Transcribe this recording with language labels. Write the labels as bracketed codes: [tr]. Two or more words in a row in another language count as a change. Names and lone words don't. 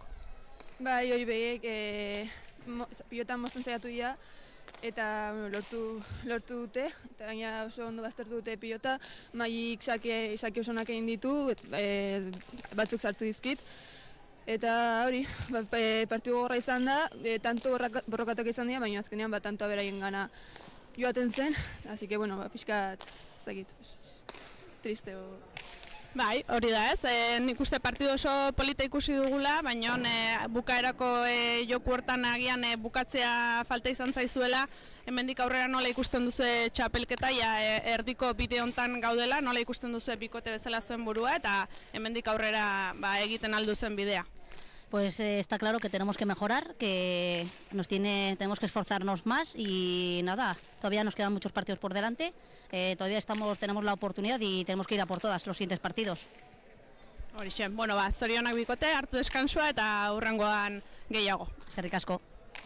[eu] Bai, hori behiek pilotan mozten zaiatu dira, eta lortu dute, eta gaina oso ondo baztertu dute pilota, Mailik sake oso onak egin ditu, batzuk sartu dizkit. Eta hori, partidu gorra izan da, tanto borrokatak izan dira, baina azkenean tantoa beraien gana joaten zen, [es] así que bueno, [eu] pixkat, ezagit, triste. Bai, hori da ez, nik uste partidu oso polita ikusi dugula, baina bukaerako joku hortan agian bukatzea falta izan zaizuela, hemendik aurrera nola ikusten duzu txapelketa, erdiko bide hontan gaudela, nola ikusten duzu bikote bezala zuen burua, eta hemendik aurrera egiten aldu zuen bidea. [es] Pues está claro que tenemos que mejorar, que tenemos que esforzarnos más y nada, todavía nos quedan muchos partidos por delante, todavía tenemos la oportunidad y tenemos que ir a por todas los siguientes partidos. [eu] Horixe, bueno, zorionak bikote, hartu deskansua eta hurrengoan gehiago. Eskerrik asko.